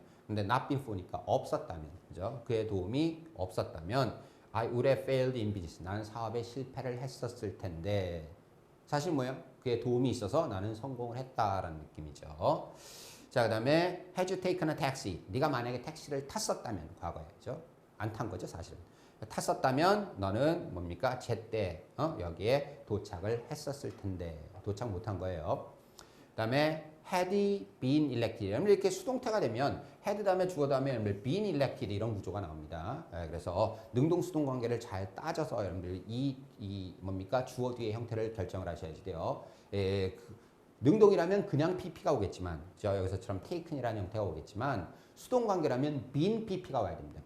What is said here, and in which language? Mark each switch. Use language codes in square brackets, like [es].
[ko] 근데 [en] not been for [ko] 니까 없었다면, 그죠? 그의 도움이 없었다면 [en] I would have failed in business. [ko] 나는 사업에 실패를 했었을 텐데 사실 뭐예요? 그의 도움이 있어서 나는 성공을 했다라는 느낌이죠. 자, 그다음에 [en] had you taken a taxi. [ko] 네가 만약에 택시를 탔었다면 과거에, 그죠? 안 탄 거죠, 사실은. 탔었다면 너는 뭡니까? 제때 여기에 도착을 했었을 텐데 도착 못한 거예요. 그다음에 [en] had been elected. [ko] 이렇게 수동태가 되면 had 다음에 주어 다음에 [en] been elected [ko] 이런 구조가 나옵니다. 그래서 능동수동 관계를 잘 따져서 여러분들 이 뭡니까? 주어 뒤의 형태를 결정을 하셔야지 돼요. 능동이라면 그냥 pp가 오겠지만 여기서처럼 taken이라는 형태가 오겠지만 수동 관계라면 [en] been pp [ko] 가 와야 됩니다.